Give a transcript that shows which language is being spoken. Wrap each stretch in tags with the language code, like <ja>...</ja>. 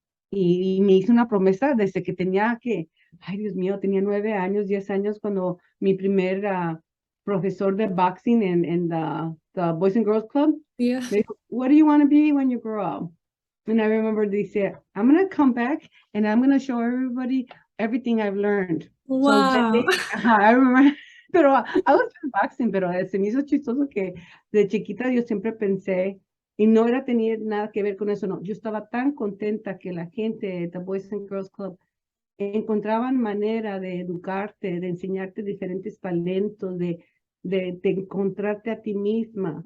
<es>Y me hice una promesa desde que tenía ay Dios mío, tenía 9 años, 10 años, cuando mi primer profesor de boxing en the Boys and Girls Club</es> <en>Yeah.</en> <es>me dijo,</es> <en>what do you want to be when you grow up? And I remember they said, I'm going to come back and I'm going to show everybody everything I've learned. So that they, I remember,</en> <es>pero</es> <en>I was in boxing,</en> <es>pero se me hizo chistoso que de chiquita yo siempre pensé, y no era tener nada que ver con eso, no. Yo estaba tan contenta que la gente de The Boys and Girls Club encontraban manera de educarte, de enseñarte diferentes talentos, de encontrarte a ti misma.</es>